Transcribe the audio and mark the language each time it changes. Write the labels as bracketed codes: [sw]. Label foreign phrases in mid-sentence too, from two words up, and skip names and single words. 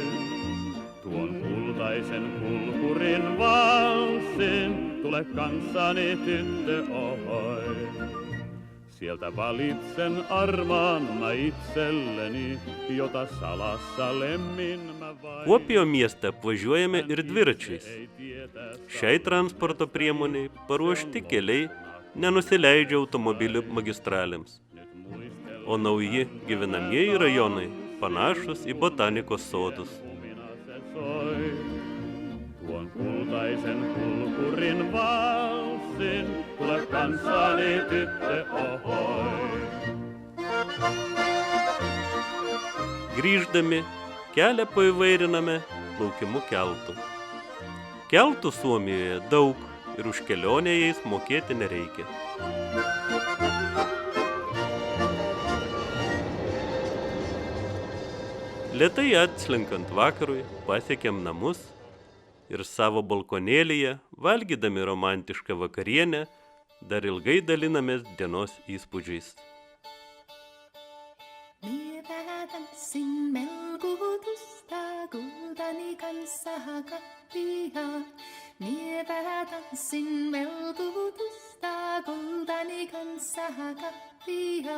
[fi] Tuon kultaisen kulkurin valssin, tule kanssani tyttö ohoi. Sieltä valitsen armaan mä itselleni, jota salassa lemmin mä vain. [lt] Kuopijo miestą apvažiuojame ir dviračiais. Šiai transporto priemoniai paruošti keliai nenusileidžia automobilių magistralėms. O nauji gyvenamieji rajonai panašus į botanikos sodus. Tuon kultaisen kulkurin valssin, tule kanssani tyttö ohoi. Grįždami, kelią paįvairiname plaukimu keltu. Keltų Suomijoje daug ir už kelionę jais mokėti nereikia. Lėtai atslinkant vakarui pasiekėm namus ir savo balkonėlyje, valgydami romantišką vakarienę, dar ilgai dalinamės dienos įspūdžiais. [fi] Mie tanssin melkutusta kultani kanssa kappia. Mie tanssin melkutusta kultani kanssa kappia.